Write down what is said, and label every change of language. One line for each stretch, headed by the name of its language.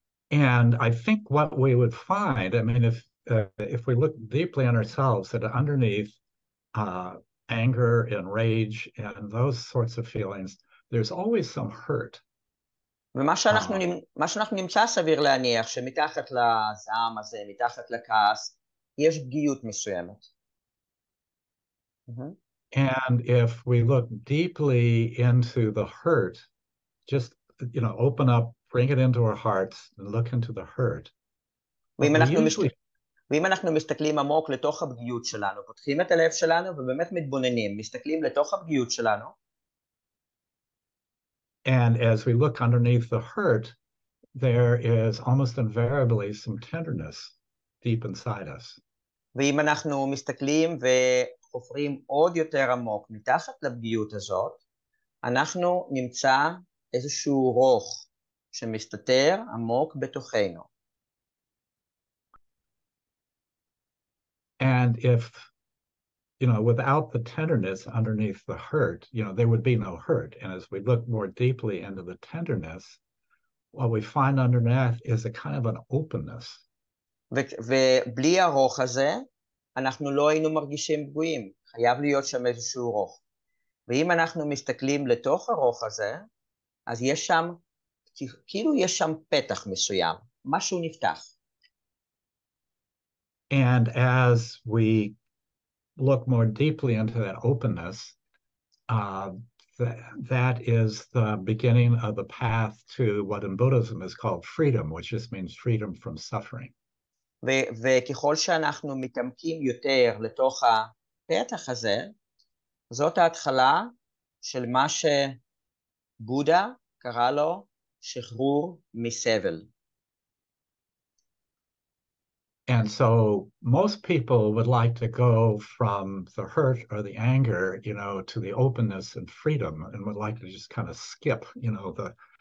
English: And I think what we would find, I mean, if we look deeply on ourselves, that underneath anger and rage and those sorts of feelings, there's always some hurt.
Hebrew: ומה שאנחנו נמצא סביר להניח שמתחת לזעם הזה, מתחת לכעס, יש פגיעות מסוימת.
English: And if we look deeply into the hurt, just, open up, bring it into our hearts and look into the hurt.
Hebrew: ואם אנחנו מסתכלים עמוק לתוך הפגיעות שלנו, פותחים את הלב שלנו ובאמת מתבוננים, מסתכלים לתוך הפגיעות שלנו.
English: And as we look underneath the hurt, there is almost invariably some tenderness deep inside us.
Hebrew: ואם אנחנו מסתכלים וחופרים עוד יותר עמוק מתחת לפגיעות הזאת, אנחנו נמצא איזשהו רוך שמסתתר עמוק בתוכנו.
English: And if, without the tenderness underneath the hurt, there would be no hurt. And as we look more deeply into the tenderness, what we find underneath is a kind of an openness.
Hebrew: ובלי הרוך הזה, אנחנו לא היינו מרגישים פגועים. חייב להיות שם איזשהו רוך. ואם אנחנו מסתכלים לתוך הרוך הזה, אז יש שם, כאילו יש שם פתח מסוים, משהו נפתח.
English: And as we look more deeply into that openness, that is the beginning of the path to what in Buddhism is called freedom, which just means freedom from suffering.
Hebrew: וככל שאנחנו מתעמקים יותר לתוך הפתח הזה, זאת ההתחלה של מה שבודה קרא לו שחרור מסבל.
English: And so most people would like to go from the hurt or the anger, to the openness and freedom, and would like to just kind of skip, the